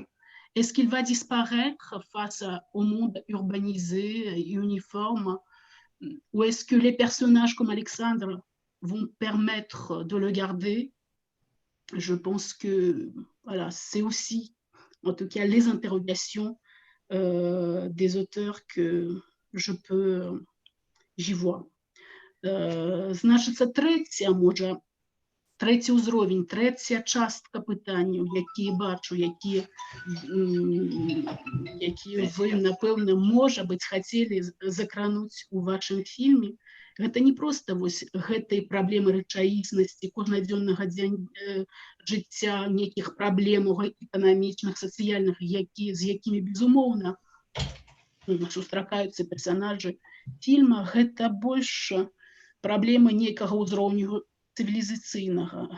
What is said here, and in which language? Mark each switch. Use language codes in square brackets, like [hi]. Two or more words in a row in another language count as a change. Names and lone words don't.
[fr] Est-ce qu'il va disparaître face au monde urbanisé et uniforme, ou est-ce que les personnages comme Alexandre vont permettre de le garder? Je pense que voilà, c'est aussi, en tout cas, les interrogations des auteurs que j'y vois. [be] Значыцца, трэці ўзровень, трэця частка пытанняў, якія бачу, якія вы, напэўна, можа быць, хацелі закрануць у вашым фільме, гэта не проста вось гэтай праблемы рэчаіснасці кожнадзённага жыцця, нейкіх праблемаў эканамічных, сацыяльных, з якімі, безумоўна, сустракаюцца персанажы фільма гэта больш праблема нейкага ўзроўню цывілізацыйнага.